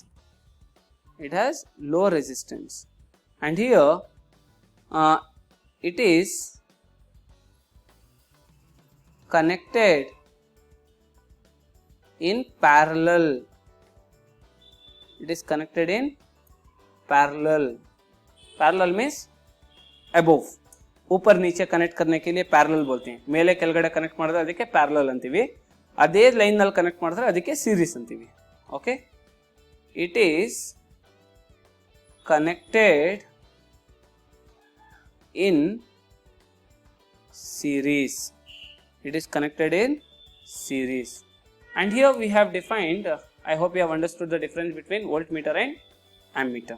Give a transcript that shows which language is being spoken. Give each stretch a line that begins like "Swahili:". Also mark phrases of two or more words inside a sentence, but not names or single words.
English: It has low resistance, and here it is connected in parallel. It is connected in parallel. Parallel means above.
Hindi: ऊपर नीचे कनेक्ट करने के लिए पैरेलल बोलते हैं.
Kannada: ಮೇಲೆ ಕೆಳಗಡೆ ಕನೆಕ್ಟ್ ಮಾಡಿದ್ರೆ ಅದಕ್ಕೆ ಪ್ಯಾರಲಲ್ ಅಂತೀವಿ. ಅದೇ ಲೈನ್ ನಲ್ಲಿ ಕನೆಕ್ಟ್ ಮಾಡಿದ್ರೆ ಅದಕ್ಕೆ ಸೀರೀಸ್ ಅಂತೀವಿ. ಓಕೆ,
English: It is connected in series. It is connected in series. And here we have defined, I hope you have understood the difference between voltmeter and ammeter.